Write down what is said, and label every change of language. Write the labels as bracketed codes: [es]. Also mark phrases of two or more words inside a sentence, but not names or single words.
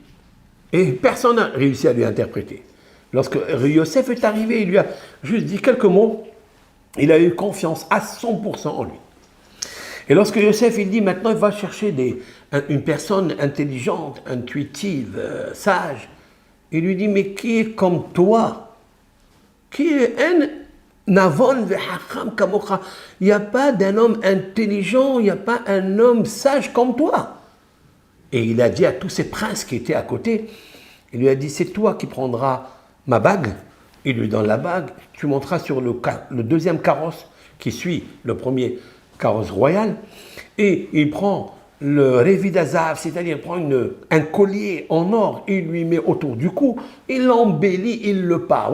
[fr] Et personne n'a réussi à lui interpréter. Lorsque Yosef est arrivé, il lui a juste dit quelques mots, il a eu confiance à 100% en lui. Et lorsque Yosef, il dit maintenant, il va chercher une personne intelligente, intuitive, sage, il lui dit, mais qui est comme toi? [he] כי אין נבון וחכם כמוך. [fr] Il n'y a pas d'un homme intelligent, il n'y a pas un homme sage comme toi. Et il a dit à tous ces princes qui étaient à côté, il lui a dit, c'est toi qui prendras ma bague. Il lui donne la bague, tu monteras sur le deuxième carrosse qui suit le premier carrosse royal, et il prend le Révidazav, c'est-à-dire il prend un collier en or, il lui met autour du cou, il l'embellit, il le part.